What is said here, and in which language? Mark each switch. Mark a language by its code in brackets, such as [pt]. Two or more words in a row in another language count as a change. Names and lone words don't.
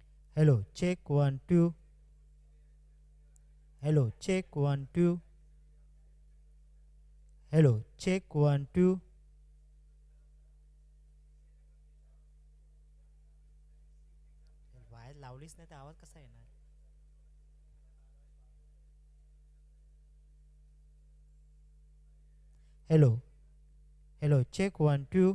[en] Hello, check 1 2. Hello, check 1 2. Hello, check 1 2. [mr] बाहेर लावलीच नाही तर आवाज कसा येणार? [en] Hello, hello, check 1 2.